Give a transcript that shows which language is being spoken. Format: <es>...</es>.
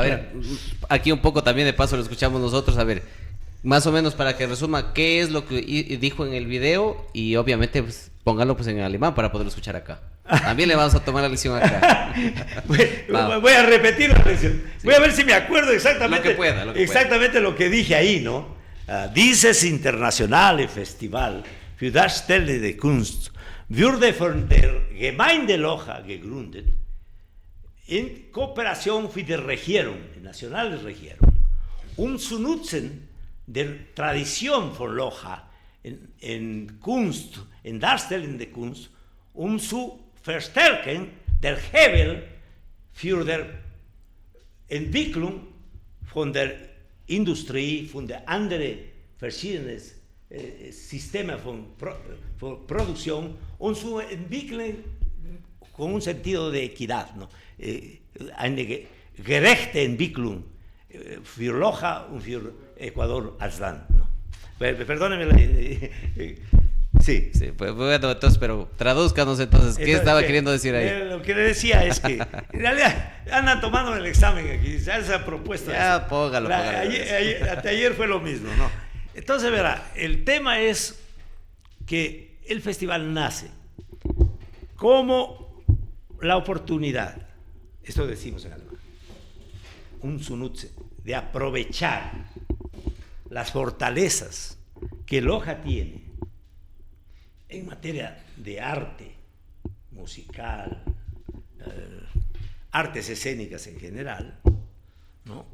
<es>A ver, aquí un poco también de paso lo escuchamos nosotros, a ver, más o menos para que resuma qué es lo que dijo en el video y obviamente pues, póngalo pues en alemán para poderlo escuchar acá. También le vamos a tomar la lección acá. Voy a repetir la lección. Sí. Voy a ver si me acuerdo exactamente lo que dije ahí, ¿no?</es> <de>Dieses internationale Festival für Darstellende Kunst wurde von der Gemeinde Loja gegründet in Kooperation für die Regierung, die nationale Regierung, zu nutzen der Tradition von Loja in Kunst, in Darstellende Kunst, zu verstärken der Hebel für die Entwicklung von der Industrie, von der anderen verschiedenen Systemen von Producción, zu entwickeln</de> <es>con un sentido de equidad,</es> <de>¿no? Eine gerechte Entwicklung für Loja und für Ecuador als Land, ¿no?</de> <es>Perdóneme. Sí, pues bueno, entonces, pero tradúzcanos entonces, ¿qué estaba queriendo decir ahí? Lo que le decía es que, en realidad, andan tomando el examen aquí, esa propuesta. Ya, póngalo. Hasta ayer fue lo mismo, ¿no? Entonces, verá, el tema es que el festival nace como la oportunidad, esto decimos en alemán,</es> <de>un Zunutze,</de> <es>de aprovechar las fortalezas que Loja tiene en materia de arte musical, artes escénicas en general, ¿no?</es>